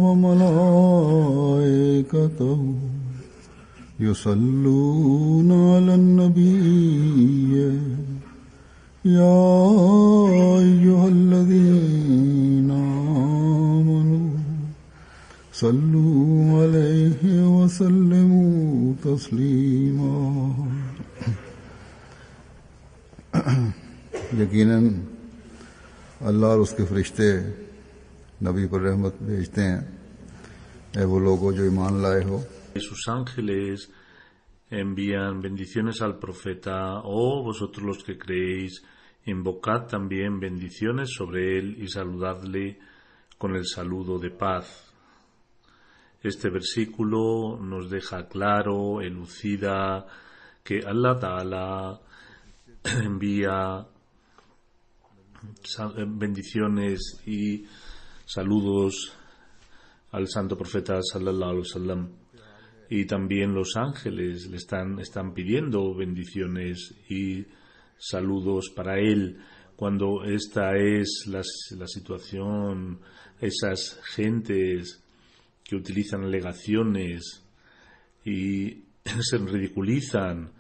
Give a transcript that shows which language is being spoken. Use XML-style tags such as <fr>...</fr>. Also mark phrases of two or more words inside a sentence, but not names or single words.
<ar>وملائكته يصلون على النبي يا أيها الذين آمنوا صلوا عليه وسلموا تسليما</ar> <ur>یقیناً اللہ اور اس کے فرشتے نبی پر رحمت بھیجتے ہیں. اے وہ لوگو جو ایمان لائے ہو,</ur> <es>sus ángeles envían bendiciones al profeta, oh vosotros los que creéis, invocad también bendiciones sobre él y saludadle con el saludo de paz. Este versículo nos deja claro, elucida que Allah Ta'ala envía bendiciones y saludos al santo profeta</es> <ar>صلى الله عليه وسلم,</ar> <es>y también los ángeles le están pidiendo bendiciones y saludos para él. Cuando esta es la situación, esas gentes que utilizan alegaciones y se ridiculizan</es>